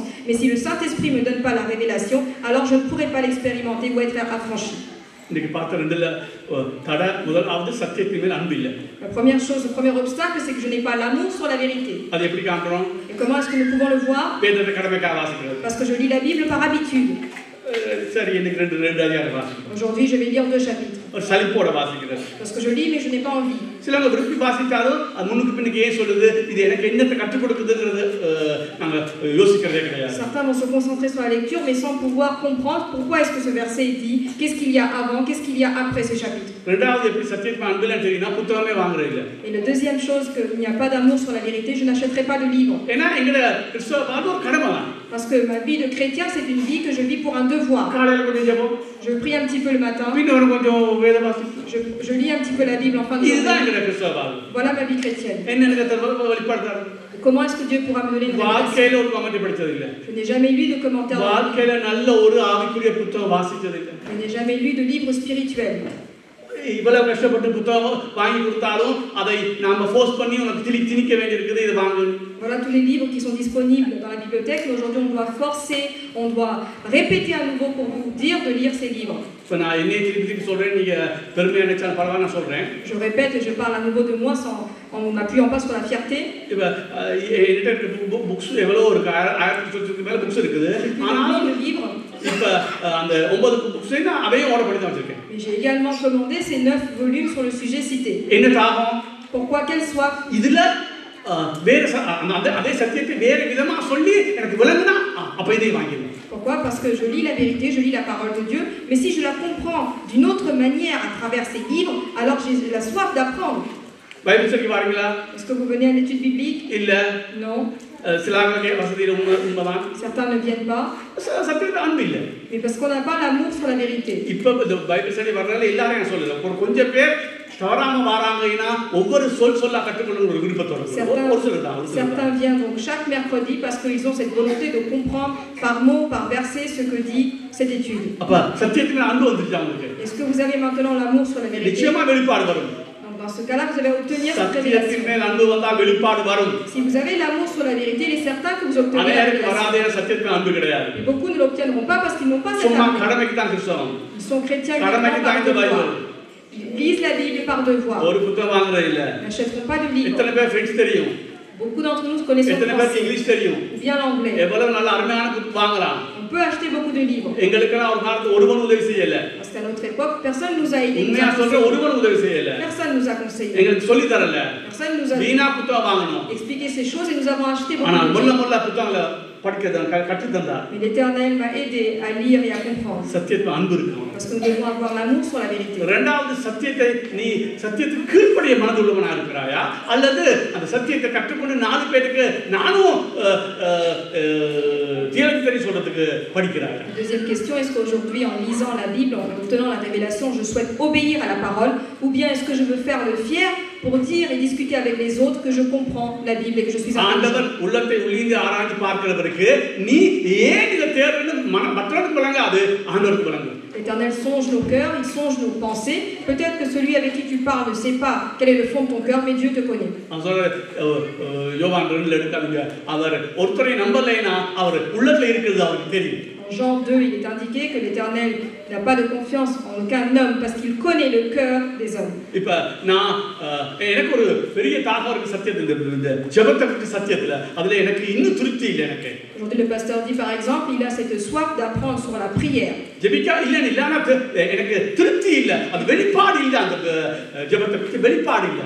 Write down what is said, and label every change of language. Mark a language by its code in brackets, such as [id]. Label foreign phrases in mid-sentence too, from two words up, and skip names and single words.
[fr] Mais si le Saint-Esprit ne me donne pas la révélation, alors je ne pourrai pas l'expérimenter ou être affranchi. La première chose, le premier obstacle, c'est que je n'ai pas l'amour sur la vérité. Et comment est-ce que nous pouvons le voir? Parce que je lis la Bible par habitude. [ta] சரி இன்னைக்கு ரெண்டு அதிகாரம் வாசிக்கிறேன். [fr] Aujourd'hui, je vais lire 2 chapitres. [ta] ஒரு சலிப்போட வாசிக்கிறேன். [fr] Parce que je lis, mais je n'ai pas envie. [ta] சிலவங்க விரும்பி வாசித்தாலும் அது முன்னுக்கு பின்னுக்கு ஏன் சொல்லுது, இது எனக்கு என்னத்தை கற்றுக் கொடுக்குதுங்கிறது நாங்கள் யோசிக்கிறதே கிடையாது. [fr] Certains vont se concentrer sur la lecture, mais sans pouvoir comprendre pourquoi est-ce que ce verset est dit, qu'est-ce qu'il y a avant, qu'est-ce qu'il y a après ce chapitre. [ta] ரெண்டாவது எப்படி சத்தியத்துக்கு அன்பில்லைன்னு தெரியும்னா புத்தகமே வாங்குறது இல்லை. [fr] Et la deuxième chose, qu'il n'y a pas d'amour sur la vérité, je n'achèterai pas de livre. [ta] ஏன்னா எங்களோட கிறிஸ்தவ வாழ்வு ஒரு கடமை தான். [fr] Parce que ma vie de chrétien, c'est une vie que je vis pour un devoir. [ta] காலையில கொஞ்சம் ஜெபம், [fr] Je prie un petit peu le matin, [ta] பின்ன கொஞ்சம் வேத வாசிப்பு. [fr] je lis un petit peu la Bible en fin de [ta] இதுதான் [fr] journée. [ta] எங்களோட கிறிஸ்தவ வாழ்வு. [fr] Voilà ma vie chrétienne. [ta] என்ன எனக்கு வெளிப்படுத்தாரு. [fr] Comment est-ce que Dieu pourra me donner une révélation? [ta] வாழ்க்கையில ஒரு கமெண்ட் படிச்சது இல்ல. [fr] Je n'ai jamais lu de commentaires. [ta] வாழ்க்கையில நல்ல ஒரு ஆவிக்குரிய புத்தகம் வாசிச்சது இல்ல. [fr] Je n'ai jamais lu de livre spirituel. [ta] இவ்வளவு கஷ்டப்பட்டு புத்தகம் வாங்கி கொடுத்தாலும் அதை நாம ஃபோர்ஸ் பண்ணி உனக்கு திணிக்க வேண்டியிருக்குது, இது வாங்கு. [fr] Voilà tous les livres qui sont disponibles dans la bibliothèque, mais aujourd'hui on doit forcer, on doit répéter à nouveau pour vous dire de lire ces livres. [ta] இப்போ நான் என்னைய திருப்பி சொல்றேன், நீங்க பெருமையா நினைச்சாலும் பரவாயில்ல, நான் சொல்றேன். [fr] Je répète et je parle à nouveau de moi en m'appuyant pas sur la fierté. [ta] இப்போ என்கிட்ட புக்ஸ் எவ்வளோ இருக்கு, 1000 மேல புக்ஸ் இருக்குது. [fr] ஆனால் livres. [ta] இப்போ அந்த 9 புக்ஸ் நான் அதையும் ஆர்டர் பண்ணி தான் வச்சிருக்கேன். [fr] Mais j'ai également commandé ces 9 volumes sur le sujet cité. [ta] என்ன தாகம்? [fr] Pourquoi quelle soif? [ta] இதுல வேற அதே சத்தியத்தை வேற விதமா சொல்லி எனக்கு விளங்குனா அப்ப இதை வாங்கிடுவேன். [fr] Pourquoi? Parce que je lis la vérité, je lis la parole de Dieu, mais si je la comprends d'une autre manière à travers ces livres, alors j'ai la soif d'apprendre. [en] Bible study [ta] வரீங்களா? [fr] Est-ce que vous venez à l'étude biblique? [ta] இல்ல. [fr] Non. [ta] சிலாங்க வசதியில உண்மைதான். [fr] Certains ne viennent pas. [ta] சத்தியத்துல அன்பு இல்ல. [fr] Mais parce qu'on n'a pas l'amour sur la vérité. [ta] இப்ப [en] Bible study [ta] வரனால எல்லாரும் நான் சொல்லல, ஒரு கொஞ்சம் பேர் தவறாம வராங்கன்னா ஒவ்வொரு சொல்லா கற்றுக்கொள்ள ஒரு விருப்பத்தோட ஒரு சிலர் தான். [fr] Certains viennent donc chaque mercredi parce qu'ils ont cette volonté de comprendre par mot, par verset ce que dit cette étude. [ta] அப்ப சத்தியத்துக்கு அன்பு வந்துருச்சு அவங்களுக்கு. [fr] Est-ce que vous avez maintenant l'amour sur la vérité? [ta] நிச்சயமா வெளிப்பாடு வரும். [fr] Donc dans ce cas-là, vous allez obtenir cette révélation. [ta] சத்தியத்தின் மேல் அன்பு வந்தா வெளிப்பாடு வரும். [fr] Si vous avez l'amour sur la vérité, il est certain que vous obtenez la révélation. [ta] வராதே சத்தியத்துக்கு அன்பு கிடையாது. [fr] Et beaucoup ne l'obtiendront pas parce qu'ils n'ont pas cette [ta] சும்மா [fr] amour. [ta] கடமைக்கு தான் கிறிஸ்தவம். [fr] Ils sont chrétiens [ta] கடமைக்கு தான் இந்த பைபிள். [fr] Ils lisent la Bible par devoir. [ta] ஒரு புத்தகம் வாங்குறது இல்ல. [fr] Ils n'achèteront pas de livre. [ta] எத்தனை பேர் ஃப்ரெண்ட்ஸ் தெரியும்? [fr] Beaucoup d'entre nous connaissent [ta] எத்தனை பேருக்கு இங்கிலீஷ் தெரியும்? [fr] ou bien l'anglais. [ta] எவ்வளவு நல்ல அருமையான புத்தகம் வாங்கலாம். [fr] On peut acheter beaucoup de livres. [ta] எங்களுக்கெல்லாம் ஒரு காலத்துல ஒருவன் உதவி செய்யல. [fr] Parce qu'à notre époque, personne nous a aidés. [ta] உண்மையா சொல்ற ஒருவன் உதவி செய்யல. [fr] Personne nous a conseillé. [ta] எங்களுக்கு சொல்லி தரல. [fr] Personne nous a [ta] வீணா புத்தகம் வாங்கணும். [fr] expliqué ces choses et nous avons acheté beaucoup [ta] ஆனா [fr] de [ta] முள்ள [fr] livres. [ta] முள்ள புத்தகங்களை படிக்க கற்று தந்தா. [fr] Mais l'Éternel m'a aidé à lire et à comprendre. [ta] சத்தியத்துல அன்பு இருக்கணும். [fr] Parce que nous devons avoir l'amour sur la vérité. [ta] இரண்டாவது சத்தியத்தை நீ சத்தியத்துக்கு கீழ்ப்படிய மனதுள்ளவனா இருக்கிறாயா, அல்லது அந்த சத்தியத்தை கற்றுக்கொண்டு 4 பேருக்கு நானும் தியாகத்தை சொல்றதுக்கு படிக்கிறாயா? [fr] Deuxième question, est-ce qu'aujourd'hui en lisant la Bible, en obtenant la révélation, je souhaite obéir à la parole, ou bien est-ce que je veux faire le fier pour dire et discuter avec les autres que je comprends la Bible et que je suis [ta] ஆண்டவர் உள்ளத்தை உள்ளிந்து ஆராய்ந்து பார்க்கிறவருக்கு நீ ஏன் இத தேர்வுன்னு மற்றவருக்கு வழங்காது, ஆண்டவருக்கு வழங்கு. [fr] L'Éternel songe nos cœurs, il songe nos pensées. Peut-être que celui avec qui tu parles ne sait pas quel est le fond de ton cœur, mais Dieu te connaît. [ta] யோவான் 2 எடுக்காதீங்க, அவர் ஒருத்தரை நம்பலைனா அவர் உள்ளத்துல இருக்கிறது அவருக்கு தெரியும். [fr] En Jean 2, il est indiqué que l'Éternel n'a pas de confiance en aucun homme parce qu'il connaît le cœur des hommes. [ta] இப்ப நான் எனக்கு ஒரு பெரிய தாகம் இருக்கு சத்தியத்துல, இந்த ஜெபத்தை பத்தி சத்தியத்துல, அதுல எனக்கு இன்னும் திருப்தி இல்லை எனக்கு. [fr] Aujourd'hui, le pasteur dit par exemple, il a cette soif d'apprendre sur la prière. [ta] ஜெபிக்கா இல்லனா எனக்கு திருப்தி இல்ல, அது வெளிப்பாடு இல்ல, அந்த ஜெபத்தை பத்தி வெளிப்பாடு இல்ல.